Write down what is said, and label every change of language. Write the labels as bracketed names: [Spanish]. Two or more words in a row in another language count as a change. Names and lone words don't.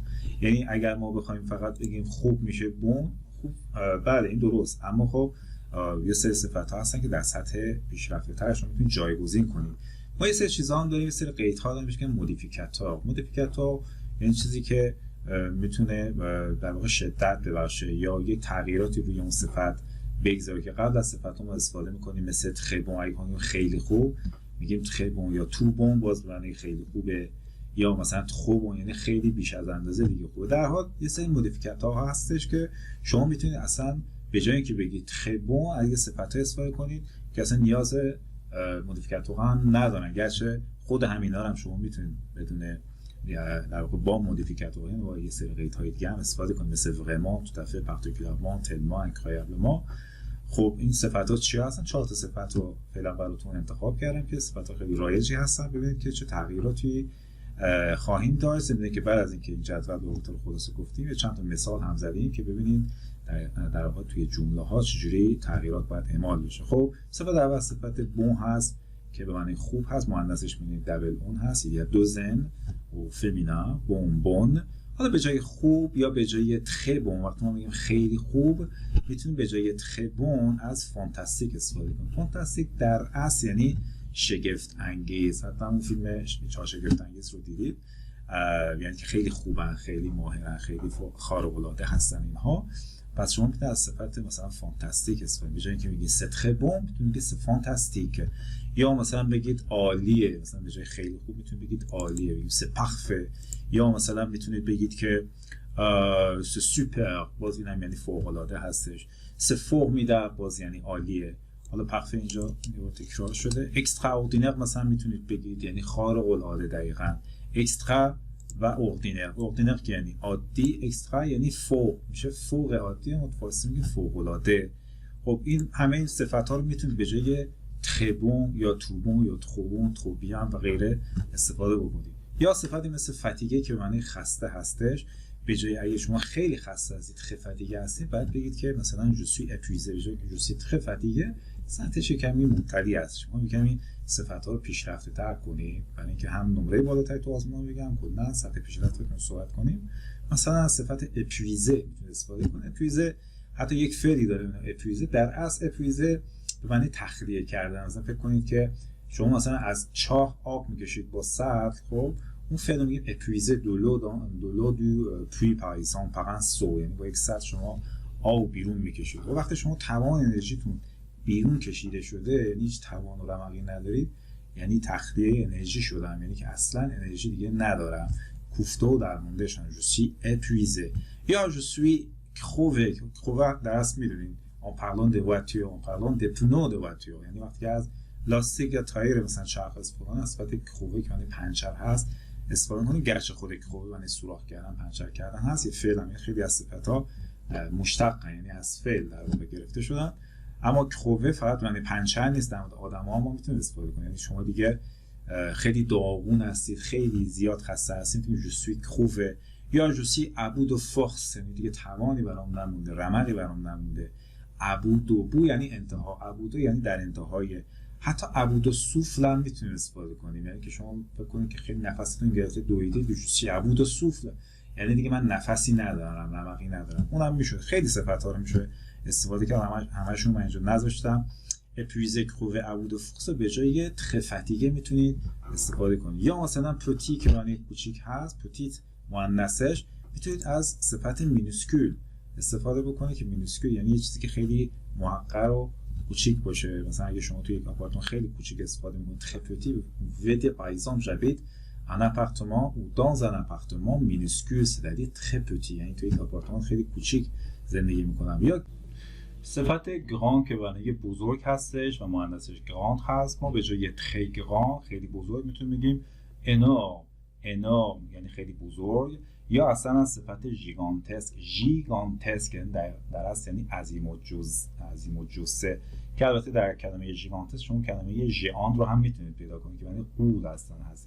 [Persian] یعنی اگر ما بخوایم فقط بگیم خوب میشه بون، خوب بله این درست، اما خب یه سری صفت‌ها هستن که در سطح پیشرفته‌ترش رو میتونید جایگزین کنید. ما یه سری چیزا هم داریم، یه سری قیدها داریم که مودیفیکاتور. مودیفیکاتور یعنی چیزی که میتونه در واقع شدت ببخشه یا یه تغییراتی روی اون صفت بگذاره که قبل از صفت‌ها ما استفاده می‌کنیم، مثل [French] très bon [Persian] اگه خیلی خوب میگیم [French] très bon، [Persian] یا [French] tout bon [Persian] باز معنی خیلی خوبه، یا مثلا [French] trop bon [Persian] یعنی خیلی بیش از اندازه دیگه خوبه. در حال یه سری مودیفیکاتورها هستش که شما میتونید اصلا به جای اینکه بگید [French] très bon [Persian] اگه صفت‌ها استفاده کنید که اصلا نیاز مودیفیکاتورها هم ندارن، گرچه خود همینا هم شما میتونید بدون در واقع با مودیفیکاتورها و یه سری قیدهای دیگه هم استفاده کنید، مثل [French] vraiment، tout à fait, particulièrement، tellement، incroyablement. [Persian] خب این صفت‌ها چی هستن؟ 4 تا صفت رو فعلا براتون انتخاب کردم که صفت‌ها خیلی رایجی هستن. ببینید که چه تغییراتی خواهیم داشت. ببینید که بعد از اینکه این جدول رو به طور خلاصه گفتیم، چند تا مثال هم زدیم که ببینید در واقع توی جمله‌ها چجوری تغییرات باید اعمال بشه. خب صفت اول صفت بون هست که به معنی خوب هست، مؤنثش می‌بینید دبل اون هست، یا دوزن و فمینا بون. حالا به جای خوب یا به جای [French] très bon، [Persian] وقتی ما میگیم خیلی خوب، میتونیم به جای [French] très bon [Persian] از فانتاستیک استفاده کنیم. فانتاستیک در اصل یعنی شگفت انگیز. حتی اون فیلم 4 شگفت انگیز رو دیدید، یعنی که خیلی خوبن، خیلی ماهرن، خیلی خارق العاده هستن اینها. پس شما میتونید از صفت مثلا فانتاستیک استفاده کنید. به جای اینکه بگید [French] c'est très bon [Persian] میتونید بگید [French] c'est fantastique، [Persian] یا مثلا بگید عالیه. مثلا به جای خیلی خوب میتونید بگید عالیه، بگید [French] c'est parfait. [Persian] یا مثلا میتونید بگید که [French] c'est super، [Persian] باز این هم یعنی فوق العاده هستش. [French] c'est formidable [Persian] باز یعنی عالیه. حالا parfait اینجا تکرار شده. extraordinaire مثلا میتونید بگید یعنی خارق العاده دقیقاً. extra و ordinaire که یعنی عادی، اکسترا یعنی فوق، میشه فوق عادی، ما فارسی میگیم فوق العاده. خب این همه این صفات ها رو میتونید به جای [French] très bon [Persian] یا [French] tout bon [Persian] یا [French] trop bon، trop bien [Persian] و غیره استفاده بکنید. یا صفتی مثل fatigué که معنی خسته هستش، به جای اگه شما خیلی خسته هستید، [French] très fatigué [Persian] هستید، باید بگید که مثلا [French] je suis épuisé، [Persian] به جای که [French] je suis très fatigué [Persian] سطحش کمی مبتدی است. شما کمی صفت‌ها رو پیشرفته‌تر کنید، برای اینکه هم نمره بالاتری تو آزمون بگم، کلا سطح پیشرفتتون رو صحبت کنیم. مثلا از صفت épuisé میتونید استفاده کنید. épuisé حتی یک فعلی داره، épuisé در اصل épuisé به معنی تخلیه کردن. مثلا فکر کنید که شما مثلا از چاه آب میکشید با سطل، خب اون فعل میگه [French] épuiser de l'eau du puits [Persian] پاریسان پرن سو، یعنی با یک سطل شما آب بیرون میکشید. و وقتی شما توان انرژیتون بیرون کشیده شده، یعنی هیچ توان و رمقی ندارید، یعنی تخلیه انرژی شدم، یعنی که اصلا انرژی دیگه ندارم، کوفته و درمونده شدم، [French] je suis épuisé یا je suis crevé. crevé [Persian] در اصل میدونین [French] en parlant de voiture en parlant des pneus de voiture، [Persian] یعنی وقتی از لاستیک یا تایر مثلا چرخ استفاده کنن، صفت کرووه که معنی پنچر هست استفاده کنید. گرچه خود کرووه معنی سوراخ کردن، پنچر کردن هست، یه فعل هم خیلی از صفت‌ها مشتقن، یعنی از فعل در واقع گرفته شدن. اما کرووه فقط معنی پنچر نیست، در مورد آدم‌ها ما میتونید استفاده کنید. یعنی شما دیگه خیلی داغون هستید، خیلی زیاد خسته هستید، میتونید [French] je suis crevé [Persian] یا [French] je suis à bout de force، [Persian] یعنی دیگه توانی برام نمونده، رمقی برام نمونده. ابودو یعنی انتها، ابودو یعنی در انتهای. حتی [French] à bout de souffle [Persian] هم میتونید استفاده کنید، یعنی که شما فکر کنید که خیلی نفستون گرفته دویدید، چی [French] à bout de souffle, [Persian] یعنی دیگه من نفسی ندارم، رمقی ندارم. اونم میشه خیلی صفات‌ها رو میشه استفاده کرد، همشون من اینجا نذاشتم. [French] épuisé crevé à bout de force [Persian] به جای [French] très fatigué [Persian] میتونید استفاده کنید. یا مثلا پتی که معنی کوچیک هست، پتیت مؤنثش، میتونید از صفت مینوسکول استفاده بکنه که مینوسکول یعنی یه چیزی که خیلی محقر و کوچیک باشه. مثلا اگه شما توی یک آپارتمان خیلی کوچیک استفاده می‌کنید، [French] très petit, vous pouvez par exemple j'habite un appartement ou dans un appartement minuscule, c'est-à-dire très petit، [Persian] یعنی توی یک آپارتمان خیلی کوچیک زندگی می‌کنم. یا صفت گران که معنی بزرگ هستش و مؤنثش گراند هست، ما به جای [French] très grand [Persian] خیلی بزرگ میتونیم بگیم énorme یعنی خیلی بزرگ. یا اصلا از صفت ژیگانتسک در اصل یعنی عظیم و جسه، که البته در کلمه ژیگانتسک شما کلمه ژیاند رو هم میتونید پیدا کنید که معنی قول اصلا هست.